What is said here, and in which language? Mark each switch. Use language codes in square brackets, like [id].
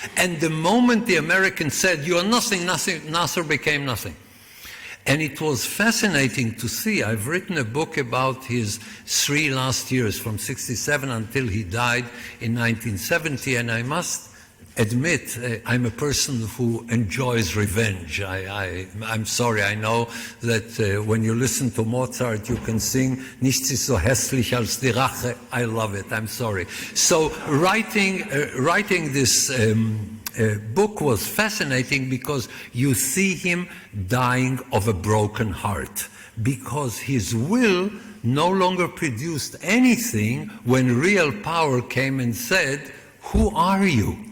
[en] And the moment the Americans said, "You are nothing, nothing," Nasser became nothing. And it was fascinating to see. I've written a book about his 3 last years, from 67 until he died in 1970, and I must admit, I'm a person who enjoys revenge. I'm sorry, I know that when you listen to Mozart, you can sing [de] "Nichts ist so hässlich als die Rache." [en] I love it, I'm sorry. So writing this book was fascinating because you see him dying of a broken heart, because his will no longer produced anything when real power came and said, "Who are you?"